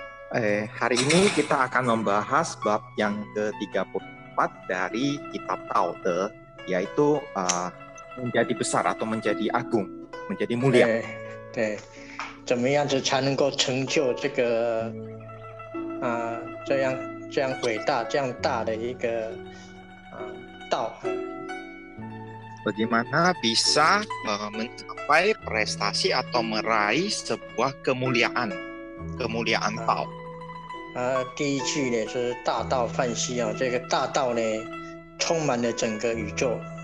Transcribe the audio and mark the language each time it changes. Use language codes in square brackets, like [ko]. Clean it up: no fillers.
[id] Hari ini kita akan membahas bab yang ke-34 dari kitab Tao-te, yaitu menjadi besar atau menjadi agung, menjadi mulia. [zh] 对，怎么样子才能够成就这个这样伟大、这样大的一个道 [id] ？Bagaimana bisa mencapai prestasi atau meraih sebuah kemuliaan Tao？ [zh] 第一句呢是大道泛兮这个大道呢充满了整个宇宙。